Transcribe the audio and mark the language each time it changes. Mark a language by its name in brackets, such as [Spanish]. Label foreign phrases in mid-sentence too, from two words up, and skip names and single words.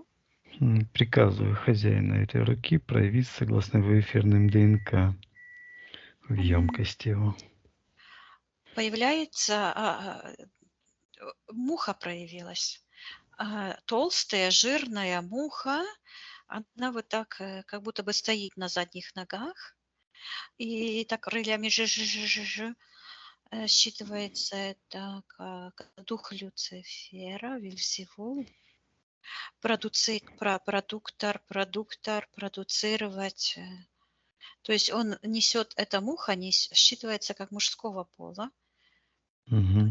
[Russian] Приказываю хозяину этой руки проявить согласно его эфирным ДНК в емкости его. Появляется муха проявилась. Толстая, жирная муха. Она вот так, как будто бы стоит на задних ногах. И так крыльями жи-жи-жи-жи-жи. Считывается это как дух Люцифера, Вельзевул. Продуктор, продуцировать. То есть он несет, эта муха считывается как мужского пола, Мгм.